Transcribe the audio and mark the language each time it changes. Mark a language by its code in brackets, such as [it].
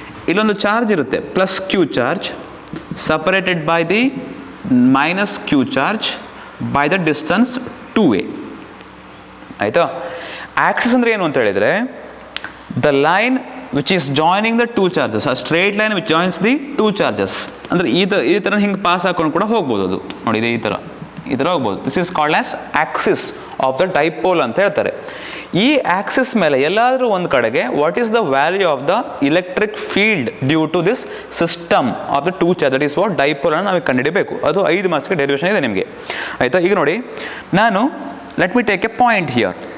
[kn] ಇಲ್ಲೊಂದು ಚಾರ್ಜ್ ಇರುತ್ತೆ, [en] Plus q charge separated by the minus q charge by the distance 2a. [kn] ಆಯಿತಾ. Axis ಅಂದರೆ ಏನು ಅಂತ ಹೇಳಿದರೆ, [en] the line which is joining the two charges, a straight line which joins the two charges. [kn] ಅಂದರೆ ಈ ಥರ ಹಿಂಗೆ ಪಾಸ್ ಹಾಕೊಂಡು ಕೂಡ ಹೋಗ್ಬೋದು. ಅದು ನೋಡಿ, ಈ ಥರ ಹೋಗ್ಬೋದು. [en] this is called as axis of the dipole [kn] ಅಂತ ಹೇಳ್ತಾರೆ. ಈ ಆಕ್ಸಿಸ್ ಮೇಲೆ ಎಲ್ಲಾದರೂ ಒಂದು ಕಡೆಗೆ [en] what is the value of the electric field due to this system of the two charge, that is what [kn] ಡೈಪೋಲನ್ನು ನಾವು ಕಂಡುಹಿಡಿಯಬೇಕು. ಅದು 5 ಮಾರ್ಕ್ಸ್ಗೆ ಡೆರಿವೇಷನ್ ಇದೆ ನಿಮಗೆ, ಆಯಿತಾ. ಈಗ ನೋಡಿ, ನಾನು [en] Let me take a point here.